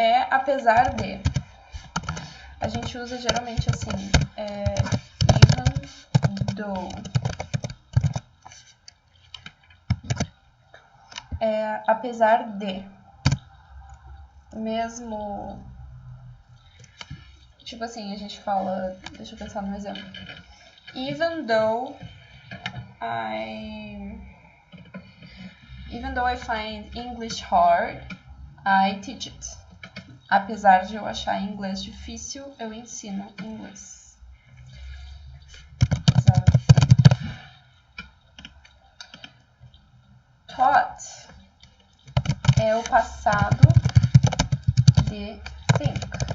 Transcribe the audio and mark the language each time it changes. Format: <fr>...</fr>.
<pt>Apesar de. A gente usa geralmente assim,</pt> <en>even though.</en> <pt>Apesar de. Mesmo. Tipo assim, a gente fala. Deixa eu pensar num exemplo.</pt> <en>Even though I find English hard, I teach it.</en> <pt>Apesar de eu achar inglês difícil, eu ensino inglês. Taught é o passado de think.</pt>